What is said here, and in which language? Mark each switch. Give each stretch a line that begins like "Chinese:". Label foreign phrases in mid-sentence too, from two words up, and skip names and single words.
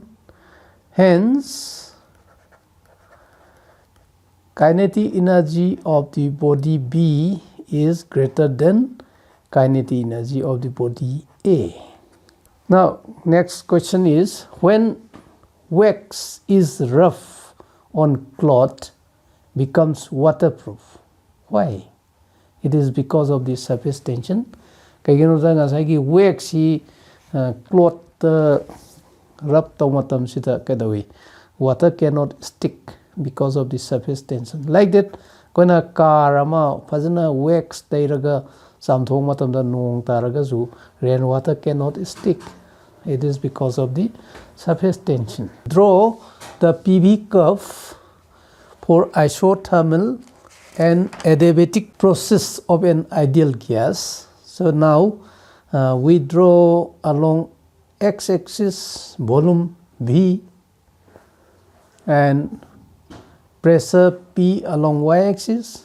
English: Hence, kinetic energy of the body B is greater than kinetic energy of the body A. Now, next question is, when wax is rough on cloth becomes waterproof. Why? It is because of the surface tension.
Manipuri: Kaigino ta ngasai gi wax si cloth rub taw matam sita kadawi
English: water cannot stick because of the surface tension. Like that,
Manipuri: koina car ama fazana wax tairaga samthong matam da nong taraga zu
English: rainwater cannot stick. It is because of the surface tension. Draw the PV curve for isothermal and adiabatic process of an ideal gas. So now we draw along x-axis volume V and pressure P along y-axis.